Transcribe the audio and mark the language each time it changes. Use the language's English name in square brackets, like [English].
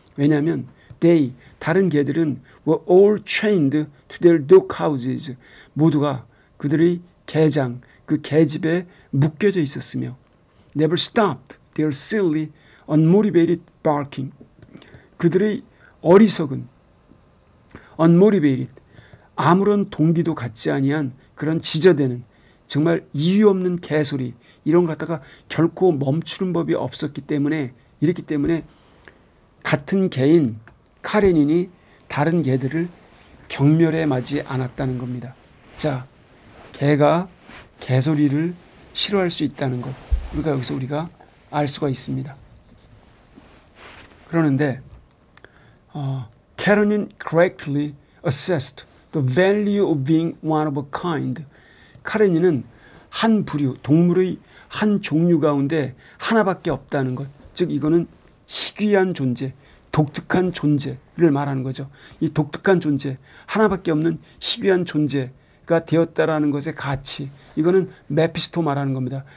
[Korean] 왜냐하면 [English] they, [Korean] 다른 개들은 [English] were all chained to their dog houses. [Korean] 모두가 그들의 개장, 그 개집에 묶여져 있었으며 [English] never stopped their silly, unmotivated barking. [Korean] 그들의 어리석은 unmotivated, 아무런 동기도 갖지 아니한 그런 지저대는 정말 이유 없는 개소리, 이런 걸 갖다가 결코 멈추는 법이 없었기 때문에, 이렇기 때문에 같은 개인 카레닌이 다른 개들을 경멸해마지 않았다는 겁니다. 자, 개가 개소리를 싫어할 수 있다는 것, 여기서 우리가 알 수가 있습니다. 그러는데 [English] 카레닌 correctly assessed the value of being one of a kind. [Korean] 카레닌은 한 부류, 동물의 한 종류 가운데 하나밖에 없다는 것, 즉 이거는 희귀한 존재, 독특한 존재를 말하는 거죠. 이 독특한 존재, 하나밖에 없는 희귀한 존재가 되었다라는 것의 가치, 이거는 메피스토 말하는 겁니다.